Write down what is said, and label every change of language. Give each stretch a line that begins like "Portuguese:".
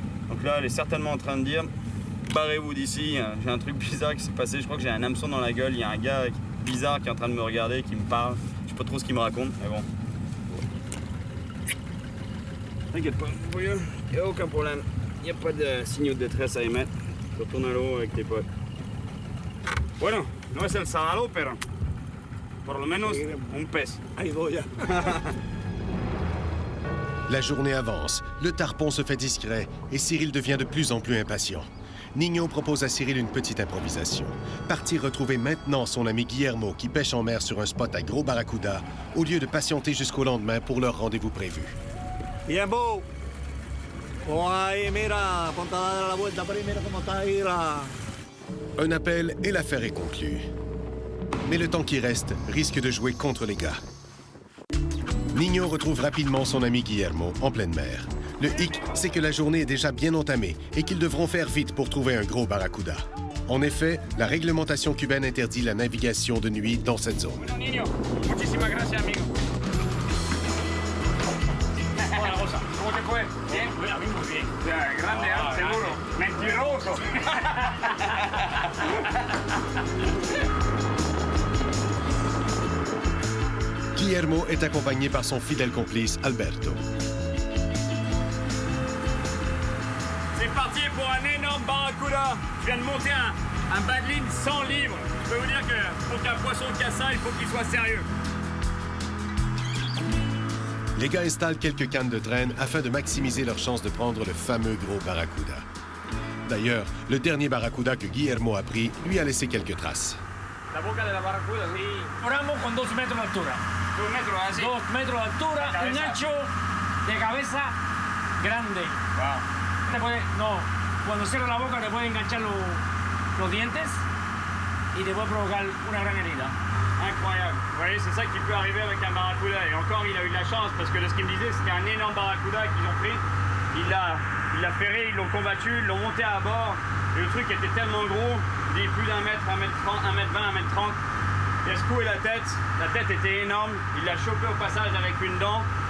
French: Donc là, elle est certainement en train de dire barrez-vous d'ici, j'ai un truc bizarre qui s'est passé, je crois que j'ai un hameçon dans la gueule, il y a un gars bizarre qui est en train de me regarder, qui me parle, je sais pas trop ce qu'il me raconte, mais bon. T'inquiète pas, il n'y a aucun problème, il n'y a pas de signaux de détresse à émettre, tu retournes à l'eau avec tes potes.
Spanish: Bueno, no es el sábado, pero por lo menos un pez. Ahí voy ya.
French: La journée avance, le tarpon se fait discret et Cyril devient de plus en plus impatient. Nino propose à Cyril une petite improvisation. Partir retrouver maintenant son ami Guillermo qui pêche en mer sur un spot à gros barracuda au lieu de patienter jusqu'au lendemain pour leur rendez-vous prévu.
Spanish: Tiempo. Oh, ahí, mira, ponte a dar la vuelta por ahí, mira cómo está ahí la...
French: Un appel et l'affaire est conclue. Mais le temps qui reste risque de jouer contre les gars. Nino retrouve rapidement son ami Guillermo en pleine mer. Le hic, c'est que la journée est déjà bien entamée et qu'ils devront faire vite pour trouver un gros barracuda. En effet, la réglementation cubaine interdit la navigation de nuit dans cette zone.
Spanish: Niño, muchísimas gracias, amigo. Hola, Rosa. ¿Cómo te fue? Bien. A mí muy bien. Grande, seguro. Mentiroso.
French: Guillermo est accompagné par son fidèle complice Alberto. C'est parti pour un énorme barracuda. Je viens de monter un badline 100 livres. Je peux vous dire que pour qu'un poisson casse ça, il faut qu'il soit sérieux. Les gars installent quelques cannes de traîne afin de maximiser leurs chances de prendre le fameux gros barracuda. D'ailleurs, le dernier barracuda que Guillermo a pris lui a laissé quelques traces.
Spanish: La boca de la barracuda, sí. Oramos con 2 metros de altura. 2 metros, así. 2 metros de altura, Cabeza. un ancho de cabeza grande. Wow. Cuando cierra la boca te puede enganchar los dientes y te puede provocar una gran herida.
French: Incroyable. Vous voyez, c'est ça qui peut arriver avec un barracuda. Et encore, il a eu de la chance parce que de ce qu'il me disait, c'était un énorme barracuda qu'ils ont pris. Il l'a ferré, ils l'ont combattu, ils l'ont monté à bord. Et le truc était tellement gros, il est plus d'un mètre, 1 mètre 30, 1 mètre 20, 1 mètre 30. Il a secoué la tête était énorme. Il l'a chopé au passage avec une dent.